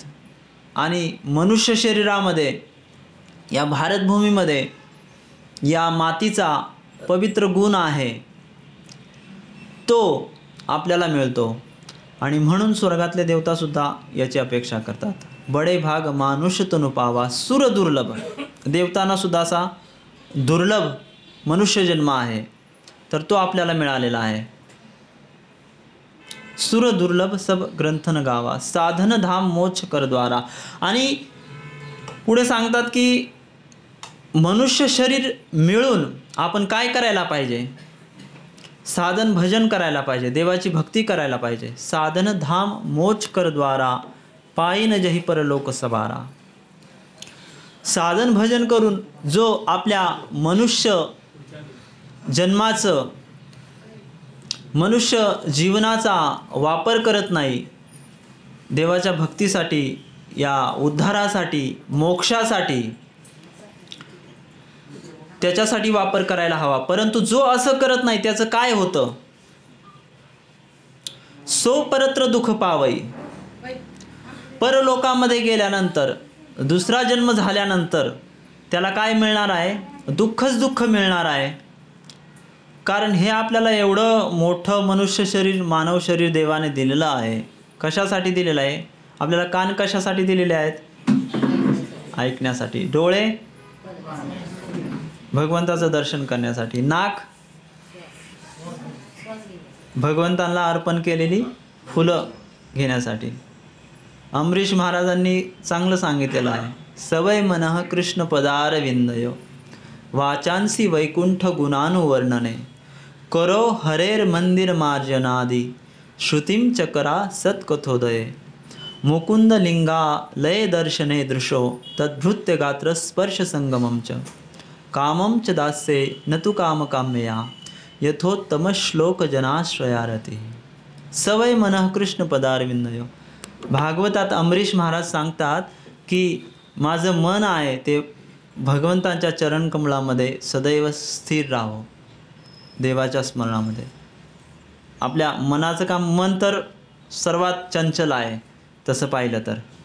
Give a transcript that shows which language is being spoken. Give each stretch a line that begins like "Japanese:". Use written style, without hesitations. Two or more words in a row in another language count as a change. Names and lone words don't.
Marathi: आणि मनुष्य शरीरामध्ये, या भारतभूमीमध्ये या मातीचा पवित्र गुण आहे, तो आपल्याला मिळतो. आणि म्हणून स्वर्गातले देवतासुद्धा याची अपेक्षा करतात.
Awadhi: बडे भाग मानुष तनु पावा सुर दुर्लभ.
Marathi: देवतांना सुद्धा असा दुर्लभ मनुष्य जन्म आहे, तर तो आपल्याला मिळालेला आहे.
Awadhi: सुर दुर्लभ सब ग्रंथन गावा साधन धाम मोक्ष कर द्वारा.
Marathi: आणि पुढे सांगतात की मनुष्य शरीर मिळून आपण काय करायला पाहिजे? साधन भजन करायला पाहिजे, देवाची भक्ती करायला पाहिजे.
Awadhi: साधन धाम मोक्ष कर द्वारा पायीन जही परलोक सवारा.
Marathi: साधन भजन करून जो आपल्या मनुष्य जन्माचं, मनुष्य जीवनाचा वापर करत नाही, देवाच्या भक्तीसाठी, या उद्धारासाठी, मोक्षासाठी, त्याच्यासाठी वापर करायला हवा. परंतु जो असं करत नाही त्याचं काय होतं?
Awadhi: सो परत्र दुःख पावई.
Marathi: परलोकामध्ये गेल्यानंतर, दुसरा जन्म झाल्यानंतर त्याला काय मिळणार आहे? दुःखच दुःख मिळणार आहे. कारण हे आपल्याला एवढं मोठं मनुष्य शरीर, मानव शरीर देवाने दिलेलं आहे. कशासाठी दिलेलं आहे? आपल्याला कान कशासाठी दिलेले आहेत? ऐकण्यासाठी. डोळे भगवंताचं दर्शन करण्यासाठी. नाक भगवंतांना अर्पण केलेली फुलं घेण्यासाठी. अमरीश महाराजांनी चांगलं सांगितलेलं आहे,
Sanskrit: सवय मनः कृष्ण पदारविंदयो वाचांसी वैकुंठ गुणानुवर्णने करो हरेर मंदिर मार्जनादी श्रुतिम चकरा सत्कथोदये मुकुंद लिंगा लय दर्शने दृशो तद्भृत्य गात्र स्पर्श संगमम च कामम च दास्ये न तु काम काम्यया यथोत्तम श्लोक जनाश्रयारती. सवय मनः कृष्ण पदारविंदयो.
Marathi: भागवतात अमरीश महाराज सांगतात की माझं मन आहे ते भगवंतांच्या चरणकमळामध्ये सदैव स्थिर राहो, देवाच्या स्मरणामध्ये. आपल्या मनाचं काम, मन तर सर्वात चंचल आहे तसं पाहिलं तर.